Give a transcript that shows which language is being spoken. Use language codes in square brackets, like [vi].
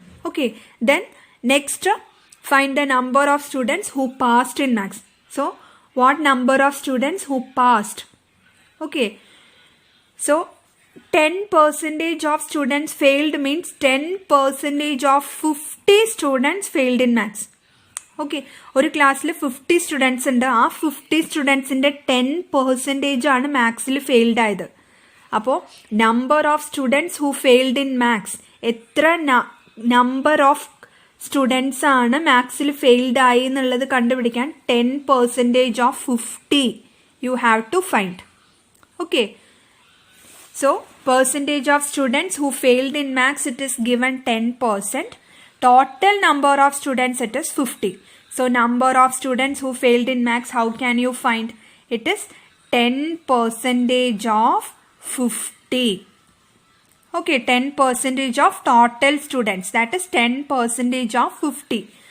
[en] Okay, then next find the number of students who passed in maths. So what number of students who passed? Okay, so 10% of students failed means 10% of 50 students failed in maths. [ml] Okay, ഒരു ക്ലാസ്സിൽ 50 students ഉണ്ട്. ആ 50 സ്റ്റുഡൻസിൻ്റെ 10% ആണ് മാത്സിൽ failed ആയത്. അപ്പോൾ [en] number of students who failed in maths, [ml] എത്ര number of students ആണ് മാത്സിൽ failed ആയി എന്നുള്ളത് കണ്ടുപിടിക്കാൻ [en] 10% of 50 you have to find. Okay, so percentage of students who failed in maths it is given 10%. Total number of students it is 50. So number of students who failed in maths, how can you find? It is 10% of 50. Okay, 10% of total students. That is 10% of 50.